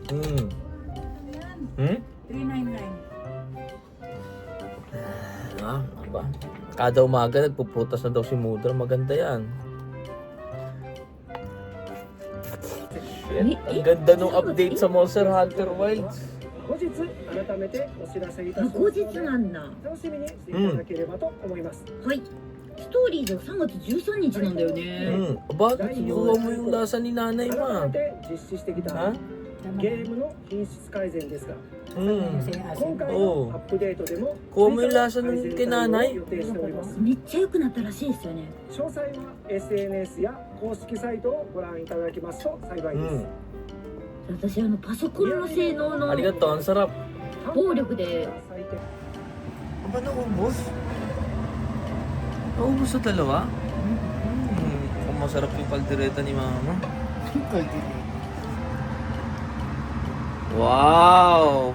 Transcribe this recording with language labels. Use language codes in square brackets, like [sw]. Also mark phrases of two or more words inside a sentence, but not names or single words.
[tl] Hmm? 399. Ano ba? Kada umaga nagpuputas na daw si Mudra. Maganda yan. Shit, ang ganda nung update sa Monster Hunter Wilds. [ja] 後日改めてお知らせいたします後日なんだ。楽しみにしていただければと思います、はい。ストーリーズは3月13日なんだよね。 [tl] Bakit? Kinuha mo yung lasa ni nanay mo. [ja] 改めて実施してきた [tl] Ha? [ja] ゲームの品質改善ですが [tl] Kasi [ja] 今回 [tl] Oo. [ja] のアップデートでも [tl] Kuha mo yung lasa ng [ja] 追加 [tl] kay [ja] の改 [tl] nanay. [ja] 善対応を予定しておりますめっちゃ良くなったらしいですよね。詳細は SNS や公式サイトをご覧いただけますと幸いです、私パソコンの性能の [tl] Arigato, ang sarap. [ja] 暴力で [tl] Ba naubos? Naubos sa dalawa? Kung masarap yung kaldereta ni mama. Wow!